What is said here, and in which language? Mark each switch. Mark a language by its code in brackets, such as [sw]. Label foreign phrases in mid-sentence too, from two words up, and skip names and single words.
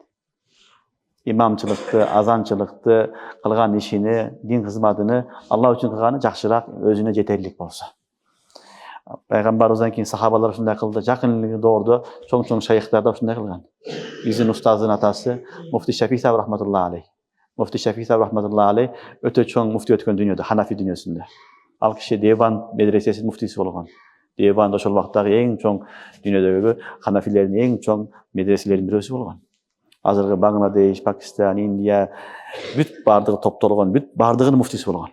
[ky] Имамчылыкты, азанчылыкты кылган ишини, дин кызматыны Алла үчүн кылганы жакшыраак, өзүнө жетерлик болсо. Пайгамбарыбыздан кийин сахабалар ушундай кылды. Жакын доордо чоң шайхтар да ушундай кылган. Биздин устаздын атасы Муфти Шафи сахаб [ar] رحمة الله عليه. [ky] Муфти Шафи сахаб [ar] رحمة الله عليه [ky] өтө чоң муфти өткөн дүйнөдө, Ханафи дүйнөсүндө. Ал киши Деван медресесинин муфтиси болгон. Деван ошол вакыттагы эң чоң дүйнөдөгү ханафилердин эң чоң медреселеринин бирөөсү болгон. Азыркы Бангладеш, Пакистан, Индия бүт бардыгы топтолгон, бүт бардыгынын муфтиси болгон.